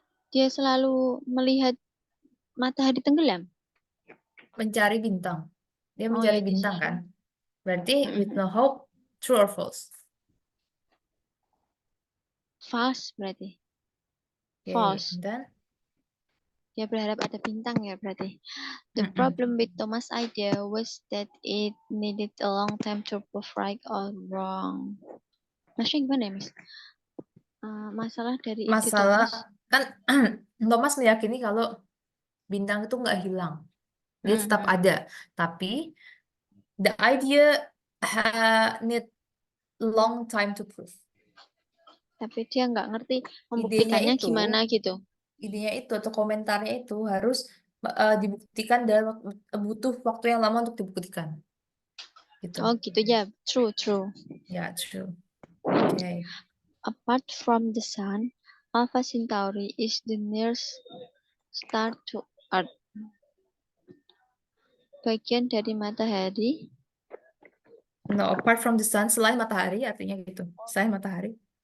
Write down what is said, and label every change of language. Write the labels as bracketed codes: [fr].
[id] Dia selalu melihat matahari tenggelam. Mencari bintang. Dia mencari bintang kan? Berarti [en] with no hope, true or false? [id] False berarti. [en] Okay, False. then? [id] Dia berharap ada bintang ya berarti. [en] The problem with Thomas' idea was that it needed a long time to prove right or wrong. [id] Maksudnya gimana ya, Miss? Masalah dari ide Thomas. Kan Thomas meyakini kalau bintang itu nggak hilang. Dia tetap ada. Tapi [en] the idea need long time to prove. [id] Tapi dia nggak ngerti membuktikannya gimana gitu. Idenya itu atau komentarnya itu harus dibuktikan dalam butuh waktu yang lama untuk dibuktikan. Gitu. Oh gitu ya, true. [en] Ya, true. Okay. Apart from the sun, Alpha Centauri is the nearest star to Earth. [id] Bagian dari matahari [en] No, apart from the sun, [id] selain matahari, artinya gitu. Selain matahari.